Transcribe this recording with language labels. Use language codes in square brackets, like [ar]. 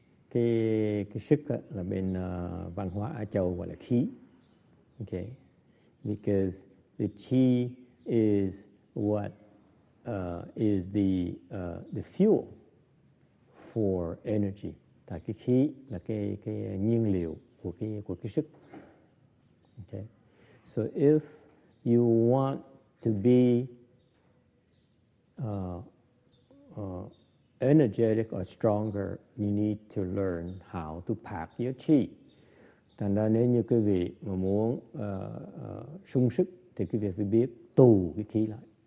[vi] Cái sức là bên văn hóa Á Châu gọi là khí. [en] Okay, because the chi is what is the fuel for energy. [vi] Tại cái khí là cái nhiên liệu của cái sức. [en] Okay, so if you want to be energetic or stronger, you need to learn how to pack your chi. [vi] Thành ra nếu như quý vị mà muốn sung sức thì quý vị phải biết tù cái khí lại.